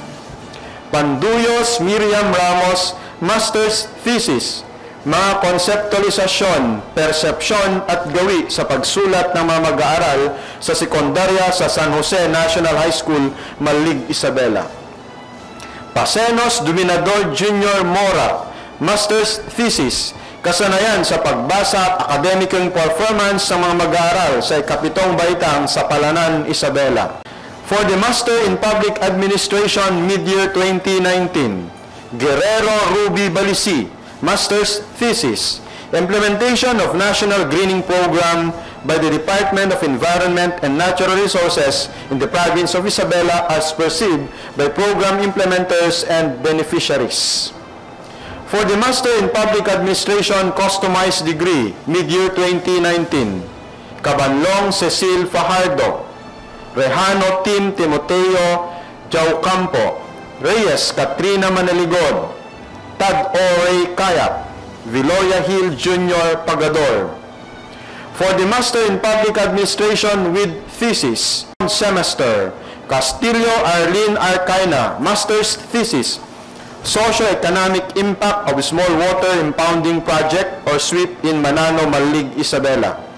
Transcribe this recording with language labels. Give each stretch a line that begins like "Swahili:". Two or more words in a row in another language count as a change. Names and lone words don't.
Filipino: Panduyos Miriam Ramos,
English: Master's thesis,
Filipino: mga konseptualisasyon, persepsyon at gawi sa pagsulat ng mga mag-aaral sa sekundarya sa San Jose National High School, Malig, Isabela.
English: Pasenos Dominador Jr.
Filipino: Mora,
English: Master's thesis,
Filipino: kasanayan sa pagbasa at akademikong performance sa mga mag-aaral sa ikapitong baitang sa Palanan, Isabela.
English: For the Master in Public Administration Mid-Year 2019, Guerrero Ruby Balisi, Master's thesis, implementation of National Greening Program by the Department of Environment and Natural Resources in the province of Isabela as perceived by program implementers and beneficiaries. For the Master in Public Administration Customized Degree, Mid-Year 2019, Cabanlong Cecil Fajardo, Rejano Tim Timoteo Jaucampo, Reyes Katrina Manaligod, Tad O. Ray Kayap, Viloria Hill Jr. Pagador. For the Master in Public Administration with thesis, semester, Castillo Arlene Arcaina, Master's thesis, Socio-Economic Impact of Small Water Impounding Project or SWIP in Manano, Malig, Isabela.